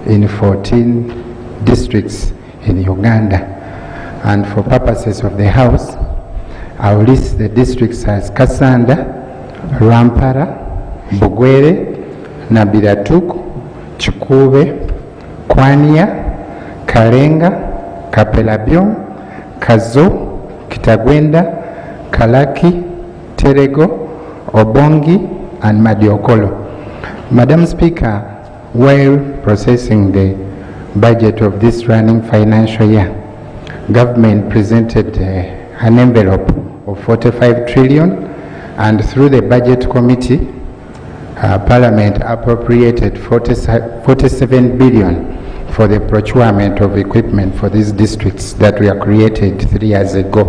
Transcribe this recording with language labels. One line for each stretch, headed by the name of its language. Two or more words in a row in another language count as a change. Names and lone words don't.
English: in 14 districts in Uganda. And for purposes of the House, I will list the districts as Kasanda, Rampara, Bugwere, Nabiratuku, Chikube, Kwania, Kalenga, Kapelabyong, Kazo, Kitagwenda, Kalaki, Terego, Obongi, and Madiokolo. Madam Speaker, while processing the budget of this running financial year, government presented an envelope of 45 trillion, and through the budget committee, Parliament appropriated 47 billion for the procurement of equipment for these districts that were created 3 years ago.